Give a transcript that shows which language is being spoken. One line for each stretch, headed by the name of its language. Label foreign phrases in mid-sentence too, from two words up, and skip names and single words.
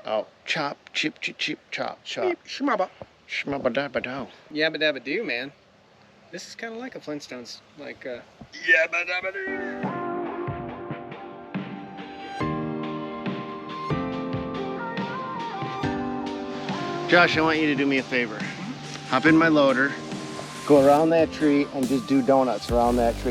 English: out. Chop, chip, chip, chip, chop, chop. Shmabba. Shmabba-dabba-dow. Yabba dabba do, man. This is kind of like a Flintstones, like yabba dabba do. Josh, I want you to do me a favor. Hop in my loader, go around that tree, and just do donuts around that tree.